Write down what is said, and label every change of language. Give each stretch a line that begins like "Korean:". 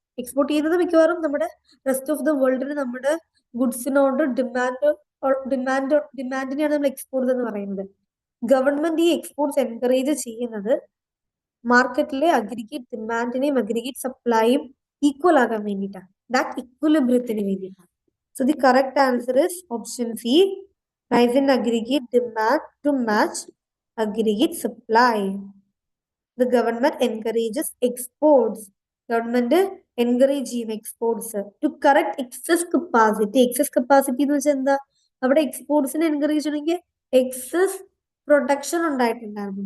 Malayalam: Export ചെയ്യുന്നത് മിക്കവാറും നമ്മുടെ റെസ്റ്റ് ഓഫ് ദ വേൾഡിന് നമ്മുടെ ഗുഡ്സിനോട് ഡിമാൻഡിനെയാണ് നമ്മൾ എക്സ്പോർട്ട് എന്ന് പറയുന്നത്. ഗവൺമെന്റ് ഈ എക്സ്പോർട്ട്സ് എൻകറേജ് ചെയ്യുന്നത് മാർക്കറ്റിലെ അഗ്രിഗേറ്റ് ഡിമാൻഡിനെയും അഗ്രിഗേറ്റ് സപ്ലൈയും ഈക്വൽ ആകാൻ വേണ്ടിയിട്ടാണ്, ദാറ്റ് ഇക്വലിബ്രിയത്തിന് വേണ്ടിയിട്ടാണ്.
English: So the correct answer is option C, rise in aggregate demand to match aggregate supply. The government encourages exports. Government encourage exports to correct excess capacity.
Malayalam: Excess capacity എന്ന് വെച്ചാൽ എന്താ? അവിടെ എക്സ്പോർട്സിനെ encourage ചെയ്യണമെങ്കിൽ excess production ഉണ്ടായിട്ടുണ്ടായിരുന്നു.